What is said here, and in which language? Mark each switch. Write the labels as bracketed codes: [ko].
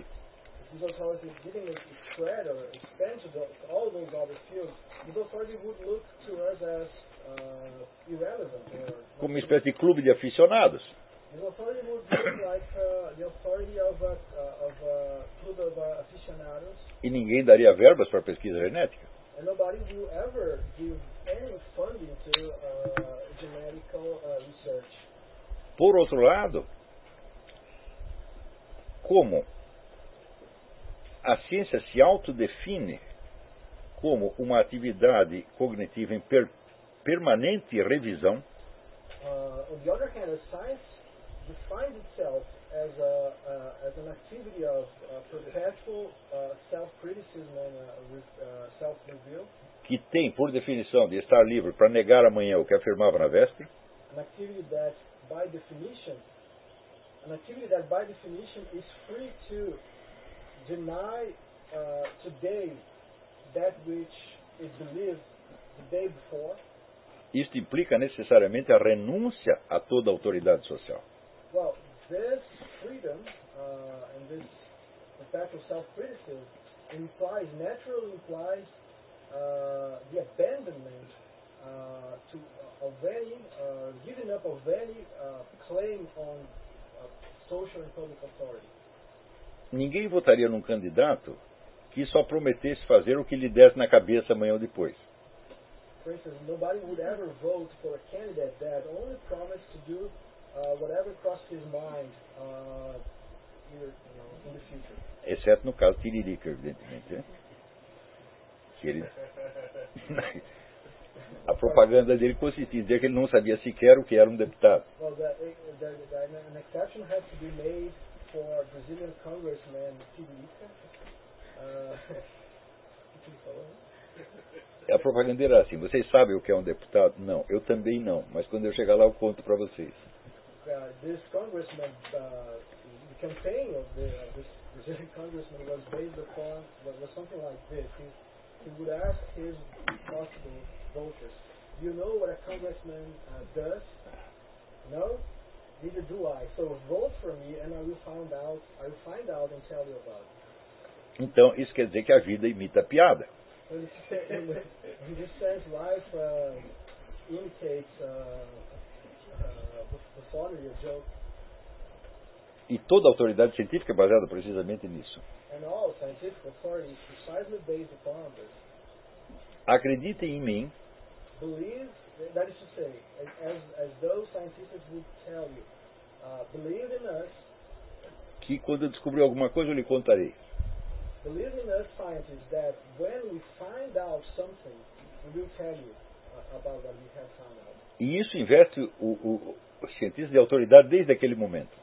[en] If this authority didn't spread or expand to all those other fields, this authority would look to us as irrelevant. [pt] Como uma espécie de clube de aficionados. [en] This authority would look like the authority of a club of aficionados. [pt] E ninguém daria verbas para a pesquisa genética. [en] And nobody will ever give any funding to genetic research. [pt] Por outro lado, como a ciência se autodefine como uma atividade cognitiva em permanente revisão, [en] on the other hand, science defines itself as as an activity of perpetual self-criticism and self-review, [pt] que tem por definição de estar livre para negar amanhã o que afirmava na véspera, [en] an activity that by definition is free to deny today that which is believed the day before. [pt] Isto implica necessariamente a renúncia a toda autoridade social. [en] Well, this freedom and this attack of self-criticism implies, naturally implies the abandonment to of any, giving up of any claim on social and public authority. [pt] Ninguém votaria num candidato que só prometesse fazer o que lhe desse na cabeça amanhã ou depois. [en] For instance, nobody would ever vote for a candidate that only promised to do whatever crossed his mind in the future. [pt] Exceto no caso de Tiririca, evidentemente. Que ele... A propaganda dele consistia em dizer que ele não sabia sequer o que era um deputado. [en] Well, an exception has to be made for Brazilian congressman Tiririca. [pt] A propaganda era assim: vocês sabem o que é um deputado? Não, eu também não, mas quando eu chegar lá eu conto para vocês. [en] This congressman, the campaign of this Brazilian congressman was based upon was something like this. He would ask his possible voters, do you know what a congressman does? No? Neither do I. So vote for me and I will find out and tell you about it. [pt] Então isso quer dizer que a vida imita a piada. [en] In this sense, life imitates the funny joke. [pt] E toda autoridade científica é baseada precisamente nisso. [en] And all scientific authority is precisely based upon this. [pt] Acreditem em mim. [en] Believe, that is to say, as those scientists would tell you, believe in us. [pt] Que quando eu descobrir alguma coisa eu lhe contarei. [en] Believe in us scientists that when we find out something, we will tell you about what we have found out. [pt] E isso investe o cientista de autoridade desde aquele momento.